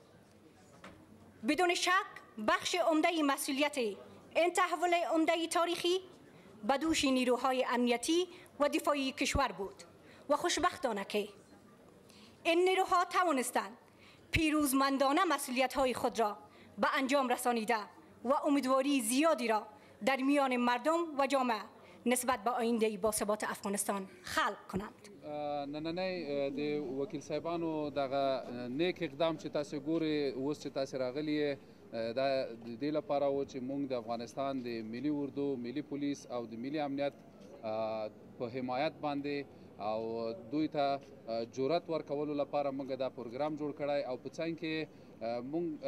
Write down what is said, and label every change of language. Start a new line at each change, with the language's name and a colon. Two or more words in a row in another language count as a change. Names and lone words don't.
Persian: بدون شک بخش عمده مسئولیت این تحول عمده تاریخی به دوش نیروهای امنیتی و دفاعی کشور بود و خوشبختانه که این نیروها توانستند پیروزمندانه مسئولیت‌های خود را به انجام رسانیده و امیدواری زیادی را در میان مردم و جامعه نسبت به آینده باثبات افغانستان خلق کنند.
Pashto: نننی د وکیل صاحبانو دغه نیک اقدام چې تاسو ګورئ اوس چې تاسو راغلي دا د دې لپاره و چې موږ د افغانستان د ملي اردو، ملي پولیس او د ملي امنیت په حمایت باندې او دوی ته جرأت ورکولو لپاره موږ دا پروګرام جوړ کړی او په څنګ کې موږ